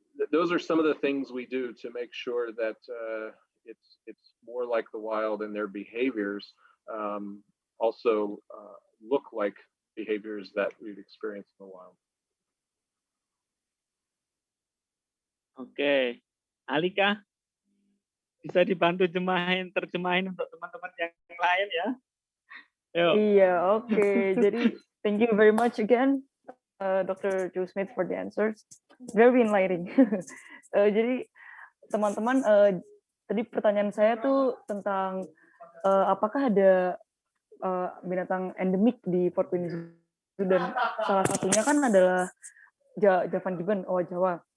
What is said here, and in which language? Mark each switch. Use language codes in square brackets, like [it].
[en] Those are some of the things we do to make sure that it's more like the wild, and their behaviors also look like behaviors that we've experienced in the wild. [id] Oke, Alika, bisa dibantu terjemahin untuk teman-teman yang lain ya? Yuk. Iya, oke. [en] Jadi thank you very much again, Dr. Joe Smith, for the answers. Very enlightening. [id] Jadi teman-teman, tadi pertanyaan saya tuh tentang apakah ada binatang endemik di Fort Winnie Zoo, dan salah satunya kan adalah Javan gibbon Owa Jawa.